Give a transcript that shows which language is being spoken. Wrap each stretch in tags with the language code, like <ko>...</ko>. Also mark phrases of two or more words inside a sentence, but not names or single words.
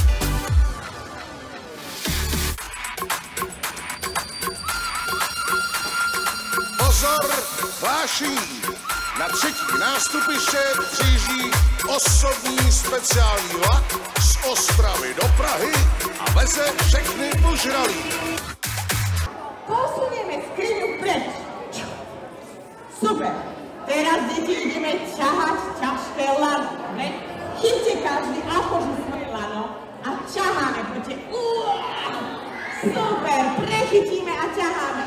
<cs>Pozor, hlášení! Na třetí nástupiště přijíždí osobní speciální vlak z Ostravy do Prahy a veze všechny ožralí.</cs> <sk>Posunieme skriňu preč. Super, teraz deti ideme ťahať ťažké lano, ne? Chyťte každý akože svoje lano a ťaháme, poďte. Super, prechytíme a ťaháme.</sk>